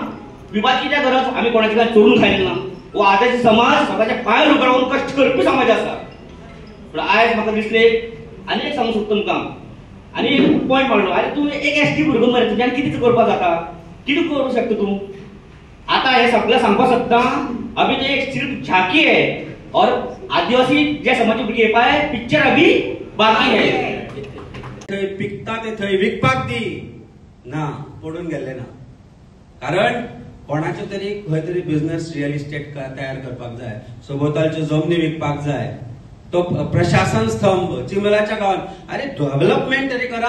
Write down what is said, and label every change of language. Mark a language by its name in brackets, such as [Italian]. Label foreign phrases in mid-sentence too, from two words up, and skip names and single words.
[Konkani] विवाद कित्याक करप, आमी कोणाचे काय चोरून खायना ना. हो आतांचे समाज स्वताच्या पांयार उबो रावन कश्ट करपी समाज आसा. पूण आयज म्हाका दिसले आनी एक सांगूंक सोदता तुमकां, आनी एक पॉयंट मारलो. अरे तूं एक एसटी भुरगो मरे, तुज्यान कितें करपाक जाता, कितें करूं शकता तूं. आता हे सगळं सांगपाक सोदता, [Hindi] अभी तो एक सिर्फ झांकी है और आदिवासी [Konkani] जे समाज भुरगे [Hindi] पाय पिक्चर अभी बाकी है. [Konkani] थंय पिकता ते थंय विकपाक दी ना, पडून गेल्ले ना. कारण कोणाचे तरी खंय तरी बिझनेस रियल इस्टेट तयार करपाक जाय, सोबताल्यो जमनी विकपाक जाय. तो प्रशासन स्तंभ चिंबलाच्या गावात, अरे डेव्हलपमेंट तरी करा.